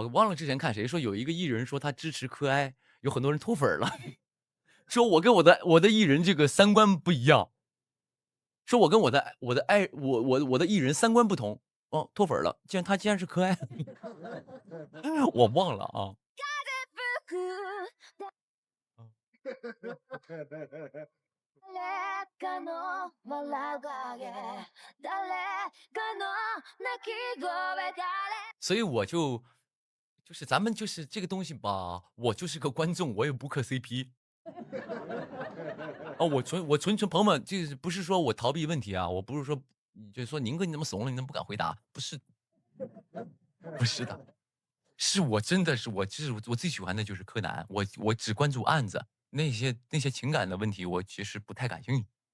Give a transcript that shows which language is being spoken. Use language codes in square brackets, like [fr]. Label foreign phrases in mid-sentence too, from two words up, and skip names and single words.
[zh] 我忘了之前看谁说有一个艺人说他支持柯哀，有很多人脱粉了，说我跟我的艺人这个三观不一样，说我跟我的艺人三观不同，哦，脱粉了。他既然是柯哀，我忘了啊。 [ja] 誰かの笑う影誰かの泣き声誰 [zh] 所以我就是咱们就是这个东西吧，我就是个观众，我也不磕 CP。哦，我纯朋友们，这不是说我逃避问题啊，我不是说就是说宁哥你怎么怂了，你怎么不敢回答？不是，不是的，是我真的是就是我最喜欢的就是柯南，我只关注案子，那些情感的问题我其实不太感兴趣。